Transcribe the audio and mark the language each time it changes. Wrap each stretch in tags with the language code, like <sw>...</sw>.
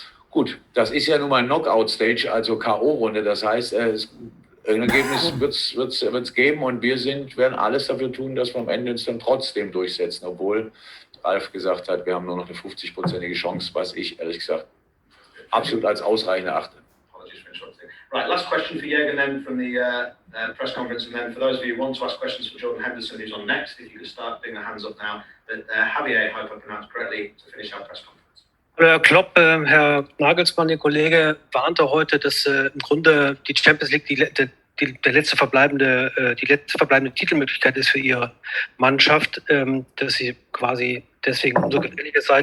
<de>Gut, das ist ja nun mal ein Knockout-Stage, also K.O.-Runde. Das heißt, ein Ergebnis wird's geben und wir werden alles dafür tun, dass wir am Ende uns dann trotzdem durchsetzen, obwohl Ralf gesagt hat, wir haben nur noch eine 50-prozentige Chance, was ich ehrlich gesagt absolut als ausreichend erachte.</de> <en>Apologies for interrupting. Right, last question for Jurgen then from the press conference, and then for those of you who want to ask questions for Jordan Henderson, who's on next, if you could start putting their hands up now. But Javier, I hope I pronounced correctly, to finish our press conference.</en> <de>Hallo Herr Klopp, Herr Nagelsmann, Ihr Kollege, warnte heute, dass im Grunde die Champions League die letzte verbleibende Titelmöglichkeit ist für Ihre Mannschaft, dass sie quasi deswegen umso gefährlicher sei.</de>